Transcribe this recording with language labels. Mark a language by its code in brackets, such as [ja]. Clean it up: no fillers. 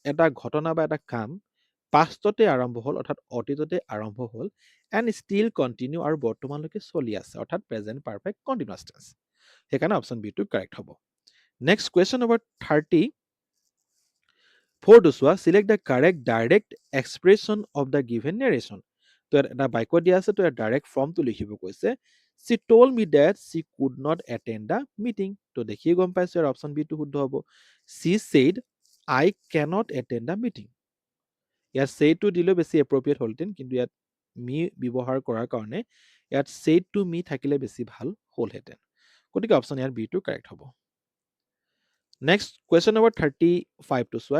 [as] এটা ঘটনা বা এটা কাম পাষ্টতে আৰম্ভ হ'ল, অৰ্থাৎ অতীততে আৰম্ভ হ'ল, [en] and still continue, [as] আৰু বৰ্তমানলৈকে চলি আছে, অৰ্থাৎ প্ৰেজেণ্ট পাৰফেক্ট কণ্টিনিউৱাছ টেন্স। সেইকাৰণে অপশ্যন বিটো কাৰেক্ট হ'ব। নেক্সট কুৱেশ্যন নম্বৰ 34টো চোৱা। [en] Select the correct direct expression of the given narration. [as] তো ইয়াত এটা বাক্য দিয়া আছে, তো ইয়াত ডাইৰেক্ট ফৰ্মটো লিখিব কৈছে। [en] She told me that she could not attend the meeting. [as] তো দেখিয়ে গম পাইছোঁ ইয়াৰ অপশ্যন বিটো শুদ্ধ হ'ব। [en] She said I cannot attend the meeting. [as] ইয়াত ছেইডটো দিলেও বেছি এপ্ৰপ্ৰিয়েট হ'লহেঁতেন, কিন্তু ইয়াত মি ব্যৱহাৰ কৰাৰ কাৰণে ইয়াত ছেইড টু মি থাকিলে বেছি ভাল হ'লহেঁতেন। গতিকে অপশ্যন ইয়াত বিটো কাৰেক্ট হ'ব। নেক্সট কুৱেশ্যন নম্বৰ 35টো চোৱা।